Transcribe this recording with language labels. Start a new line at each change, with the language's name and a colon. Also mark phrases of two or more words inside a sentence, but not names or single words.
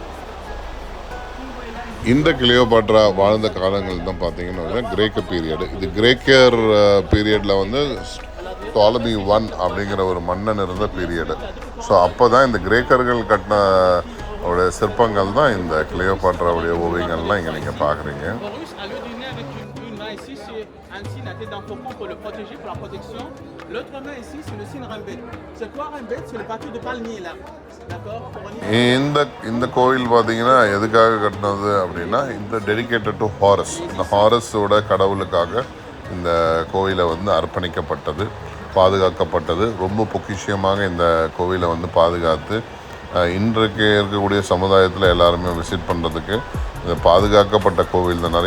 Tamil: இந்த கிளியோபாட்ரா வாழ்ந்த காலங்கள் தான் பார்த்தீங்கன்னா கிரேக்க பீரியடு. இது கிரேக்கர் பீரியடில் வந்து டாலமி 1 அப்படிங்கிற ஒரு மன்னன் இருந்த பீரியடு. ஸோ அப்போ தான் இந்த கிரேக்கர்கள் கட்டின உடைய சிற்பங்கள் தான் இந்த கிளியோபாட்ராவுடைய ஓவியங்கள்லாம் இங்கே நீங்கள் பார்க்குறீங்க.
French: Ici, c'est un signe à tête d'un faucon pour le protéger, pour la protection. L'autre main ici, c'est le signe Rembet. C'est quoi Rembet? C'est le bateau de palmier là. D'accord?
Tamil: இந்த கோவில் பார்த்தீங்கன்னா எதுக்காக கட்டினது அப்படின்னா இந்த
English: dedicated to Horus,
Tamil: இந்த ஹாரஸோட கடவுளுக்காக இந்த கோவிலை வந்து அர்ப்பணிக்கப்பட்டது, பாதுகாக்கப்பட்டது. ரொம்ப பொக்கிஷமாக இந்த கோவிலை வந்து பாதுகாத்து இன்றைக்கு இருக்கக்கூடிய சமுதாயத்தில் எல்லாருமே விசிட் பண்ணுறதுக்கு இந்த பாதுகாக்கப்பட்ட கோவில் தான்.